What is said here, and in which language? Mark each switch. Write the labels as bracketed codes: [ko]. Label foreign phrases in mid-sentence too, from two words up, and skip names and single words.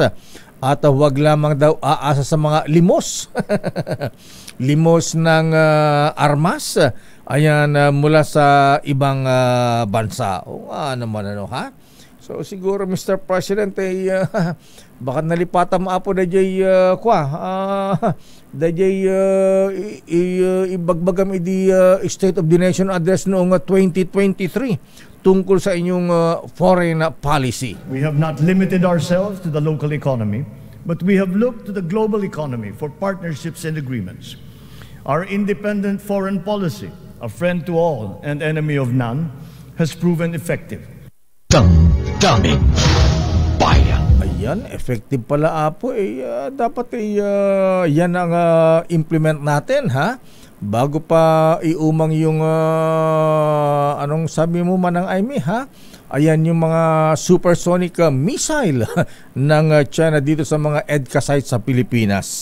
[tl] At huwag lamang daw aasa sa mga limos. Limos ng armas. Ayan, mula sa ibang bansa. O naman, ano, ha? So siguro, [en] Mr. President, [tl] baka nalipatan mo po na [ilo] jay ibagbagam idi [tl] State of the Nation Address noong 2023 tungkol sa inyong foreign policy. [en] We have not limited ourselves to the local economy, but we have looked to the global economy for partnerships and agreements. Our independent foreign policy, a friend to all and enemy of none, has proven effective. [tl] Damdamin Bayan. Ayan, effective pala, Apo. Dapat yan ang implement natin, ha? Bago pa iumang yung anong sabi mo manang Amy, ha? Ayan yung mga [en] supersonic missile [tl] ng China dito sa mga EDCA sites sa Pilipinas.